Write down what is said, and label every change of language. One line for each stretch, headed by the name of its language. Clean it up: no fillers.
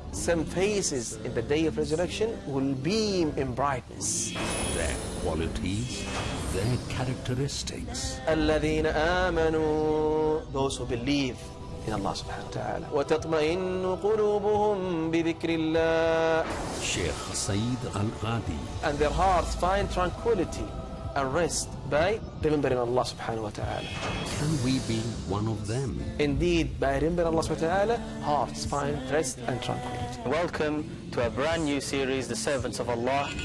English: Some faces in the day of resurrection will beam in brightness. Their qualities, their characteristics.
Arabic: الذين آمنوا.
English: Those who believe in Allah subhanahu wa ta'ala.
Arabic: وتطمئن قلوبهم بذكر الله.
English: Sheikh Saeed Al-Ghadi. And their hearts find tranquility and rest by remembering Allah subhanahu wa ta'ala. Can we be one of them? Indeed, by remembering Allah subhanahu wa ta'ala, hearts find rest and tranquility. Welcome to a brand new series, The Servants of Allah,